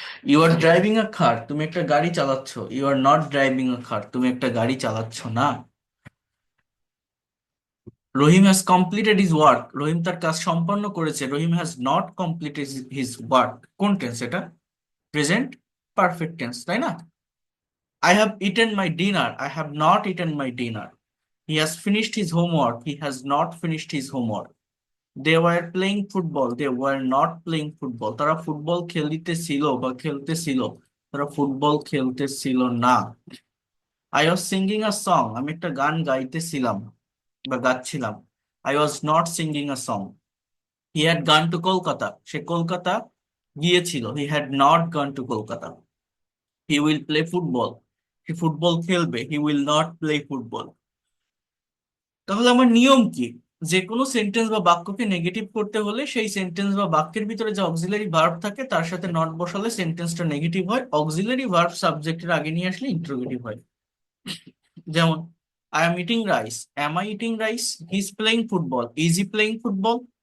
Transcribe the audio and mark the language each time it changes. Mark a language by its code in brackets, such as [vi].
[en] you are driving a car, [bn] তুমি একটা গাড়ি চালাচ্ছ। [en] you are not driving a car, [bn] তুমি একটা গাড়ি চালাচ্ছ না। [en] Rahim has completed his work, [bn] রহিম তার কাজ সম্পন্ন করেছে। [en] Rahim has not completed his work, [bn] কোন টেন্স এটা? প্রেজেন্ট পারফেক্ট টেন্স, তাই না? [en] I have eaten my dinner. I have not eaten my dinner. He has finished his homework. He has not finished his homework. They were playing football. They were not playing football. [bn] তারা football খেলতেছিল বা খেলতেছিল, তারা football খেলতেছিল না। [en] I was singing a song. [bn] আমি একটা গান গাইতেছিলাম বা গাচ্ছিলাম। [en] I was not singing a song. He had gone to Kolkata. [bn] সে কলকাতা গিয়েছিল। [en] He had not gone to Kolkata. He will play football. [bn] Say football খেলবে। [en] He will not play football. [bn] তাহলে আমার নিয়ম কি? যে কোনো সেন্টেন্স বা বাক্যকে নেগেটিভ করতে হলে সেই সেন্টেন্স বা বাক্যের ভিতরে যে অক্সিলারি ভার্ব থাকে তার সাথে নট বসালে সেন্টেন্সটা নেগেটিভ হয়। অক্সিলারি ভার্ব সাবজেক্টের আগে নিয়ে আসলে ইন্টারোগেটিভ হয়। যেমন [en] I am eating rice, am I eating rice? He is playing football, is he playing football?